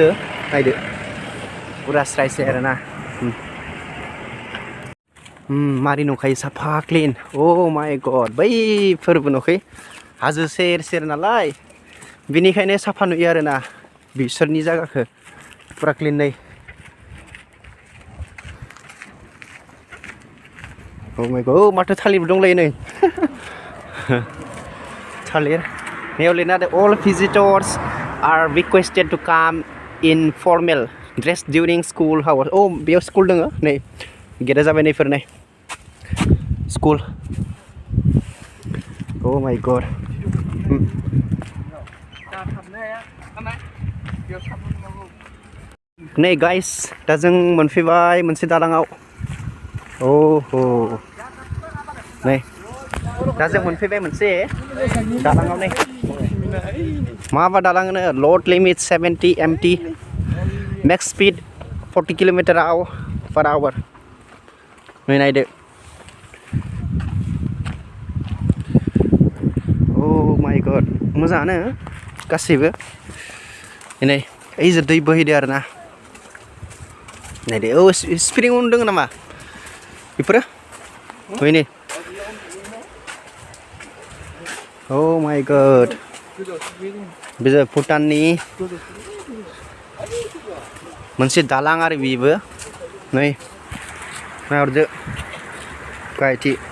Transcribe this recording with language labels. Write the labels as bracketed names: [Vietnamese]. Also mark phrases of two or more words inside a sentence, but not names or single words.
[Bodo] नायदो पुरा स्राय स्राय आरोना. मारि नुखायो साफा क्लिन. [English] oh my god, [Bodo] बैफोरबो नुखै हाजो सेर सेर नालाय, बेनिखायनो साफा नुयो आरोना बिसोरनि जायगाखौ. Pura clean नै [English] Oh my god [Bodo] माथो थालिर दंलायो नै थालिर बेयाव लिरना [English] all visitors are requested to come in formal dress during school hours [Bodo] oh बेयाव स्कुल दङ नै गेटआ जाबाय नैफोर नै स्कुल [English] Oh my god [Bodo] नै गाइस दा जों मोनफैबाय मोनसे दालाङाव ओहो नै दा जों मोनफैबाय मोनसे दालाङाव नै माबा दालां होनो [English] load limit [Bodo] 70 [English] mt max speed 40 km/h [Bodo] नै नायदो [English] Oh my god [Bodo] मोजाङानो गासैबो नै ओइजों दै बोहैदो आरोना नायदो औ स्प्रिं उन दङ नामा बेफोरो बैनि [English] Oh my god [Bodo] बेयो भुटाननि मोनसे दालां आरो बेबो नै नायहरदो गायथि